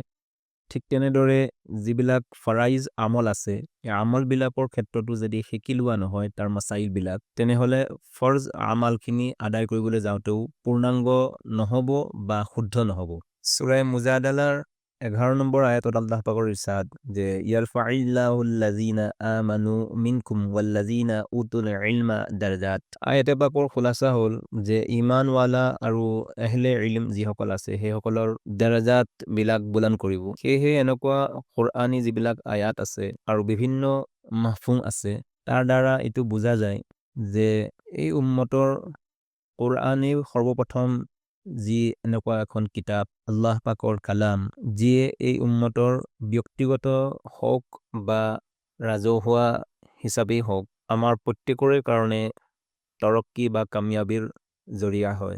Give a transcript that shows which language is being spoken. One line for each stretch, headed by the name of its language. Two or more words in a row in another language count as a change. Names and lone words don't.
Assamese: ঠিক তেনেদৰে যিবিলাক ফৰাইজ আমল আছে, এই আমলবিলাকৰ ক্ষেত্ৰতো যদি শিকি লোৱা নহয় তাৰ মাসাইলবিলাক, তেনেহ'লে ফৰজ আমালখিনি আদায় কৰিবলৈ যাওঁতেও পূৰ্ণাংগ নহ'ব বা শুদ্ধ নহ'ব। সূৰা মুজাদালাৰ 11 নম্বৰ আয়াতত আল্লাহ পাকৰ ইৰশাদ যে
Arabic: يرفع الله الذين آمنوا منكم والذين أوتوا العلم درجات.
Assamese: আয়াতে পাকৰ খোলাসা হ'ল যে ঈমানৱালা আৰু আহলে ইলম যিসকল আছে সেইসকলৰ দাৰজাত বিলাক বুলন্দ কৰিব। সেয়েহে এনেকুৱা কুৰআনী যিবিলাক আয়াত আছে আৰু বিভিন্ন মাফহুম আছে, তাৰ দ্বাৰা এইটো বুজা যায় যে এই উম্মতৰ কুৰআনে সৰ্বপ্ৰথম যি এনেকুৱা এখন কিতাপ, আল্লাহ পাকৰ কালাম, যিয়ে এই উম্মতৰ ব্যক্তিগত হওক বা ৰাজহুৱা হিচাপেই হওক আমাৰ প্ৰত্যেকৰে কাৰণে তৰক্কি বা কামিয়াবিৰ জৰিয়া হয়।